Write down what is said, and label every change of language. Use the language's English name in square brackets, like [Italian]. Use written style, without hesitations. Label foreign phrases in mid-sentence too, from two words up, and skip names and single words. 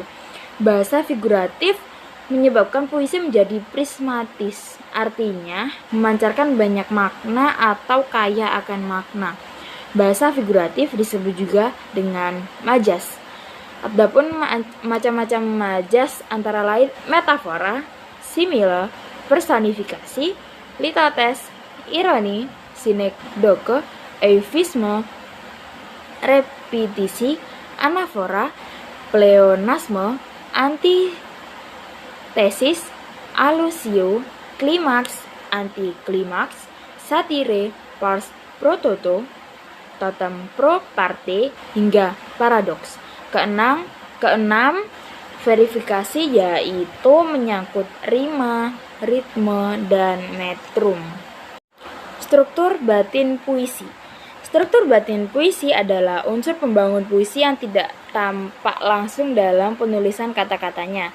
[Indonesian] Bahasa figuratif menyebabkan puisi menjadi prismatis, artinya memancarkan banyak makna atau kaya akan makna. Bahasa figuratif disebut juga dengan majas. Adapun macam-macam majas antara lain metafora, simile, personifikasi, litotes, ironi, sinekdoke, eufisme, repetisi, anafora, pleonasme, antitesis, alusio, klimaks, antiklimaks, satire, [Latin] pars pro-toto, totem pro parte, [Indonesian] hingga paradoks. Keenam, verifikasi, yaitu menyangkut rima, ritme, dan metrum. Struktur batin puisi. Struktur batin puisi adalah unsur pembangun puisi yang tidak tampak langsung dalam penulisan kata-katanya.